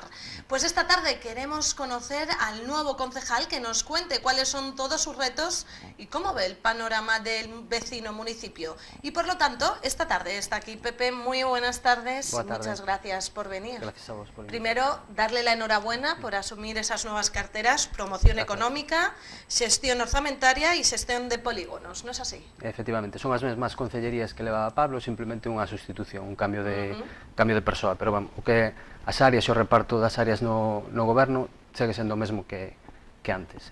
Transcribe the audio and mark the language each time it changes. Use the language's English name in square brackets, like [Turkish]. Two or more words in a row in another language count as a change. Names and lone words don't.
[Spanish] Pues esta tarde queremos conocer al nuevo concejal que nos cuente cuáles son todos sus retos y cómo ve el panorama del vecino municipio. Y por lo tanto, esta tarde está aquí Pepe. Muy buenas tardes. Muchas gracias por venir. Gracias a vos por venir. Primero, darle la enhorabuena por asumir esas nuevas carteras, promoción económica, [Galician] xestión orzamentaria [Spanish] y [Galician] xestión de polígonos, [Spanish] ¿no es así? [Galician] Efectivamente, son as mesmas concellerías que leva Pablo, simplemente unha sustitución, un cambio de persoa, pero vamos, o que as áreas e o reparto das áreas no goberno segue sendo o mesmo que antes.